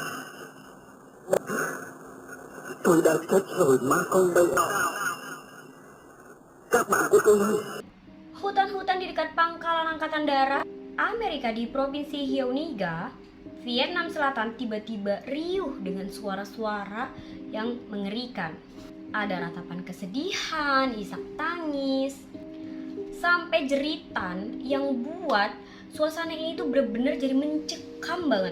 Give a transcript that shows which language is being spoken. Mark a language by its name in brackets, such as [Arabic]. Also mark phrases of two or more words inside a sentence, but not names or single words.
[Vietnamese] Tôi đã chết rồi mà con đâu. Các bạn của tôi ơi. [Indonesian] hutan-hutan di dekat pangkalan angkatan darat Amerika di provinsi Hyoniga, Vietnam Selatan tiba-tiba riuh dengan suara-suara yang mengerikan. Ada ratapan kesedihan, isak tangis, sampai jeritan yang buat suasana ini tuh bener-bener jadi mencekam banget.